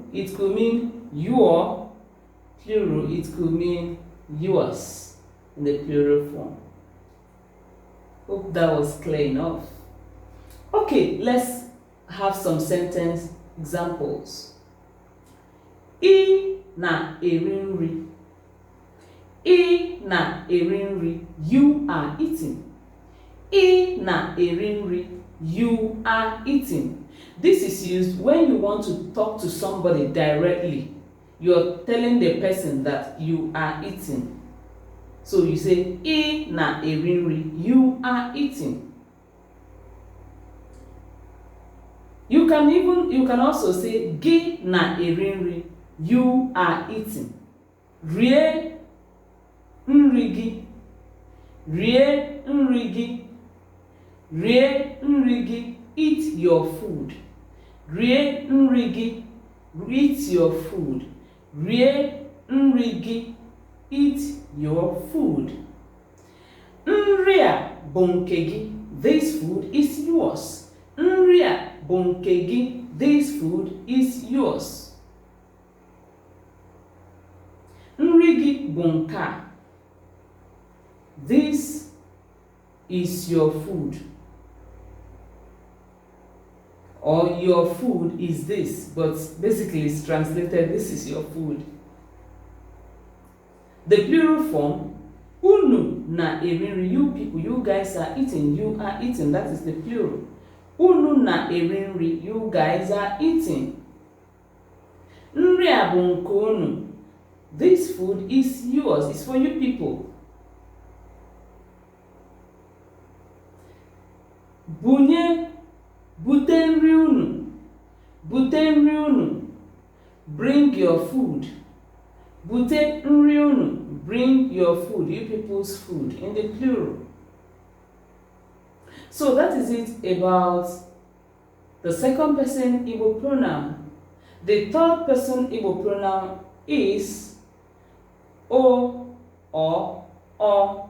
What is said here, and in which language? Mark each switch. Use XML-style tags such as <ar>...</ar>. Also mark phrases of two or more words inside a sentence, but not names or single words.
<en>It could mean your, plural. It could mean yours in the plural form. Hope that was clear enough. Okay, let's have some sentence examples.</en> <ig>I na-eri nri. I na-eri nri.</ig> <en>You are eating.</en> <ig>I na-eri nri.</ig> <en>You are eating. This is used when you want to talk to somebody directly. You're telling the person that you are eating. So you say,</en> <ig>I na-eri nri.</ig> <en>You are eating. You can also say,</en> <ig>Gị na-eri nri.</ig> <en>You are eating.</en> <ig>Rie nri gị. Rie nri gị. Rie nri gị.</ig> <en>Eat your food.</en> <ig>Rie nri gị.</ig> <en>Eat your food.</en> <ig>Rie nri gị.</ig> <en>Eat your food.</en> <ig>Nri a bụ nke gị.</ig> <en>This food is yours.</en> <ig>Nri a bụ nke gị.</ig> <en>This food is yours.</en> <ig>Nri gị bụ nke a.</ig> <en>This is your food. Or your food is this, but basically it's translated, this is your food. The plural form,</en> <ig>unu na-eri nri.</ig> <en>You people, you guys are eating. You are eating. That is the plural.</en> <ig>Unu na-eri nri.</ig> <en>You guys are eating.</en> <ig>Nri a bụ nke unu.</ig> <en>This food is yours. It's for you people.</en> <ig>bunye, bute nri unu, bute nri unu,</ig> <en>bring your food,</en> <ig>bute nri unu,</ig> <en>bring your food, you people's food, in the plural. So that is it about the second person Igbo pronoun. The third person Igbo pronoun is O or O.</en>